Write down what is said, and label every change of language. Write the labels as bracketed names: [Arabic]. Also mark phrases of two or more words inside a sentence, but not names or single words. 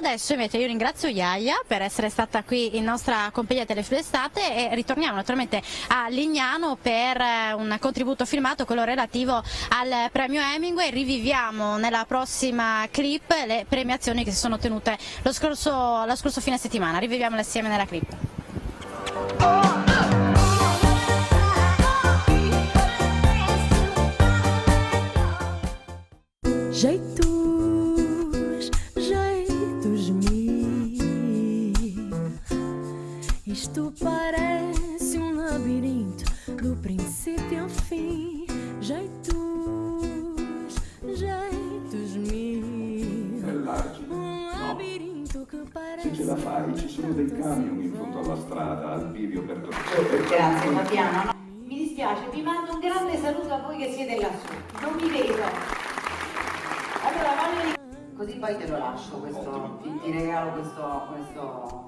[Italian] Adesso invece io ringrazio Iaia per essere stata qui in nostra compagnia Telefluid Estate e ritorniamo naturalmente a Lignano per un contributo filmato, quello relativo al premio Hemingway. Riviviamo nella prossima clip le premiazioni che si sono tenute lo scorso fine settimana, riviviamole assieme nella clip. [Portuguese] Jeitos, jeitos mil. Isto parece labirinto do princípio ao fim. Jeitos, jeitos mil. Labirinto che parece. [Italian] Se ce la fai, ci sono dei camion in fondo alla strada, al bivio per Grazie Fabiano. No, mi dispiace, vi mando un grande saluto a voi che siete lassù. Non vi vedo. Allora così poi te lo lascio, ti regalo questo.